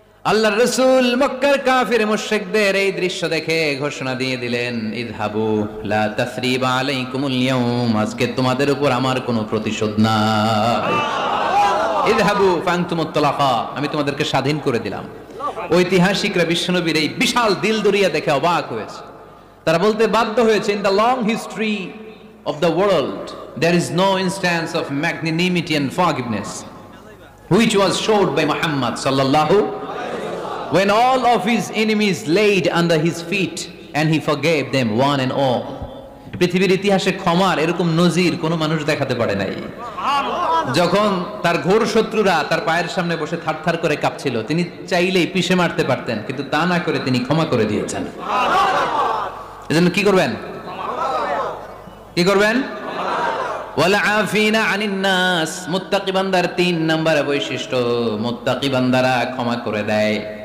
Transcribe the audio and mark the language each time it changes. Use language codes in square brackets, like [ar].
[bn] আল্লাহর রাসূল মক্কার কাফির মুশরিকদের এই দৃশ্য দেখে ঘোষণা দিয়ে দিলেন, [ar] ইযহাবু লা তাসরিবা আলাইকুমুল ইয়াউম, [bn] আজকে তোমাদের উপর আমার কোনো প্রতিশোধ নাই। [ar] ইযহাবু ফাআনতুমুত তালাকা, [bn] আমি তোমাদেরকে স্বাধীন করে দিলাম। ঐতিহাসিকরা বিশ্বনবীর এই বিশাল দিলদরিয়া দেখে অবাক হয়েছে। তারা বলতে বাধ্য হয়েছে, in the long history of the world there is no instance of magnanimity and forgiveness which was showed by Muhammad sallallahu, when all of his enemies laid under his feet and he forgave them one and all. পৃথিবীর ইতিহাসে ক্ষমার এরকম নজির কোন মানুষ দেখাতে পারে নাই। যখন তার ঘোর শত্রুরা তার পায়ের সামনে বসে থারথার করে কাঁপছিল, তিনি চাইলেই পিষে মারতে পারতেন, কিন্তু তা না করে তিনি ক্ষমা করে দিয়েছেন। এজন্য কি করবেন? [ar] ওয়ালা আফিনা আনিন নাস, [bn] মুত্তাকি বান্দার 3 নাম্বার বৈশিষ্ট্য, মুত্তাকি বান্দারা ক্ষমা করে দেয়।